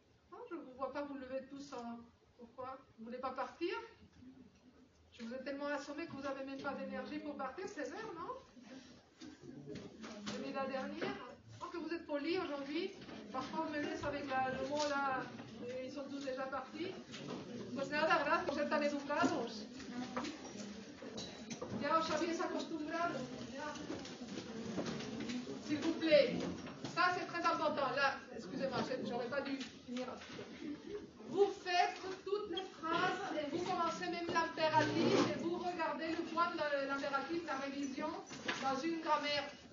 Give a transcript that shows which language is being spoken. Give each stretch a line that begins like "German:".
French: Non, je ne vous vois pas vous lever tous en... Pourquoi? Vous ne voulez pas partir? Je vous ai tellement assommé que vous n'avez même pas d'énergie pour partir, 16 heures, non? J'ai mis la dernière. Donc que vous êtes polis aujourd'hui. Parfois on me laisse avec le mot là, et ils sont tous déjà partis.
Spanish: Pues nada, gracias, tan educados. Ya os habéis acostumbrado. Ya.
French: S'il vous plaît, ça c'est très important. Là, excusez-moi, j'aurais pas dû finir. Vous faites toutes les phrases et vous commencez même l'impératif et vous regardez le point de l'impératif, la révision dans une grammaire.